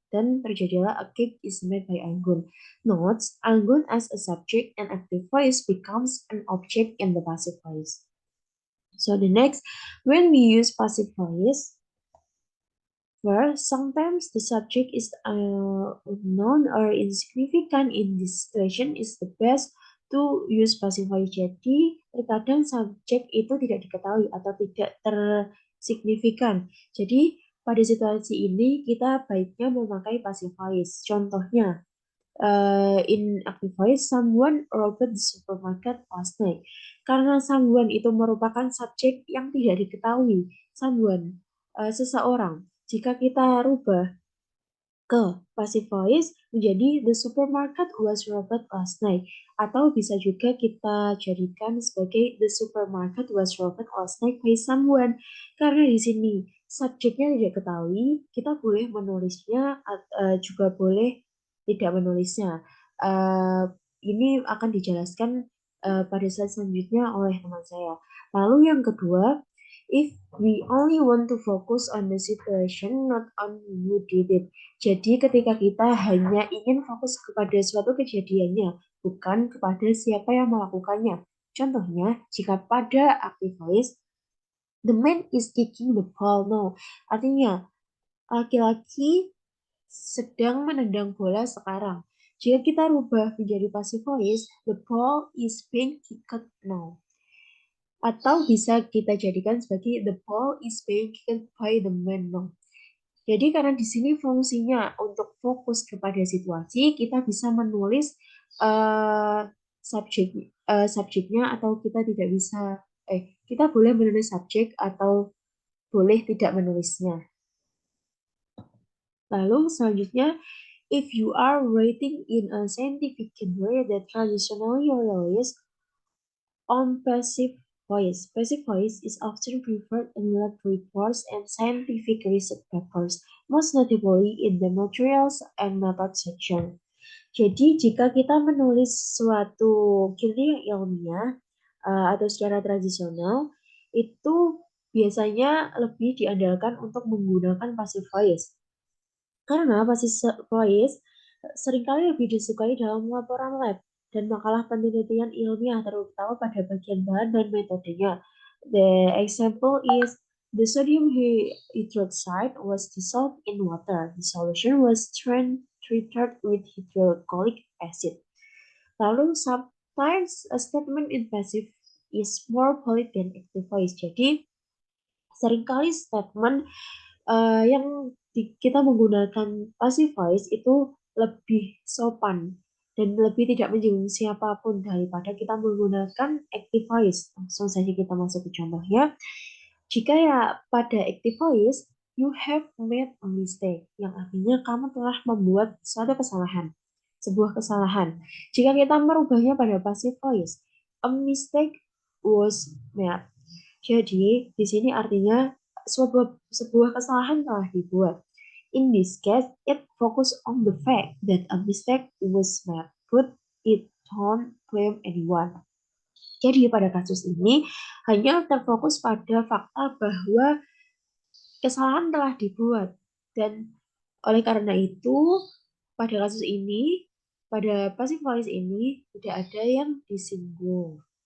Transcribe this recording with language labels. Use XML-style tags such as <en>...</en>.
<id>Dan terjadilah</id> <en>a cake is made by Anggun. Notes, Anggun as a subject and active voice becomes an object in the passive voice. So the next, when we use passive voice, first, sometimes the subject is unknown or insignificant. In this situation is the best to use passive voice.</en> <id>Jadi, terkadang subjek itu tidak diketahui atau tidak tersignifikan. Jadi, pada situasi ini kita baiknya memakai passive voice. Contohnya,</id> <en>in active voice, someone robbed the supermarket last night.</en> <id>Karena someone itu merupakan subjek yang tidak diketahui. Someone, seseorang. Jika kita rubah ke passive voice menjadi</id> <en>the supermarket was robbed last night.</en> <id>Atau bisa juga kita jadikan sebagai</id> <en>the supermarket was robbed last night by someone.</en> <id>Karena di sini subjeknya tidak ketahui, kita boleh menulisnya, juga boleh tidak menulisnya. Ini akan dijelaskan pada slide selanjutnya oleh teman saya. Lalu yang kedua,</id> <en>if we only want to focus on the situation, not on who did it.</en> <id>Jadi ketika kita hanya ingin fokus kepada suatu kejadiannya, bukan kepada siapa yang melakukannya. Contohnya, jika pada</id> <en>active voice, the man is kicking the ball now.</en> <id>Artinya, laki-laki sedang menendang bola sekarang. Jika kita rubah menjadi passive voice,</id> <en>the ball is being kicked now.</en> <id>Atau bisa kita jadikan sebagai</id> <en>the ball is being kicked by the man now.</en> <id>Jadi karena di sini fungsinya untuk fokus kepada situasi, kita bisa menulis subjeknya atau kita tidak bisa, kita boleh menulis subjek atau boleh tidak menulisnya. Lalu selanjutnya,</id> <en>if you are writing in a scientific way that traditionally relies on passive voice. Passive voice is often preferred in lab reports and scientific research papers, most notably in the materials and method section.</en> <id>Jadi, jika kita menulis suatu kimia ilmiah atau secara tradisional, itu biasanya lebih diandalkan untuk menggunakan passive voice. Karena passive voice seringkali lebih disukai dalam laporan lab dan makalah penelitian ilmiah, terutama pada bagian bahan dan metodenya.</id> <en>The example is the sodium hydroxide was dissolved in water. The solution was treated with hydrochloric acid.</en> <id>Lalu</id> <en>sometimes a statement in passive is more polite than active voice.</en> <id>Jadi seringkali statement yang kita menggunakan passive voice itu lebih sopan dan lebih tidak menyinggung siapapun daripada kita menggunakan active voice. Langsung saja kita masuk ke contohnya. Jika ya pada active voice,</id> <en>you have made a mistake,</en> <id>yang artinya kamu telah membuat suatu kesalahan, sebuah kesalahan. Jika kita merubahnya pada passive voice,</id> <en>a mistake was made.</en> <id>Jadi, di sini artinya sebuah kesalahan telah dibuat.</id> <en>In this case, it focus on the fact that a mistake was made, but it don't blame anyone.</en> <id>Jadi pada kasus ini hanya terfokus pada fakta bahwa kesalahan telah dibuat dan oleh karena itu pada kasus ini pada passive voice ini tidak ada yang disinggung.</id>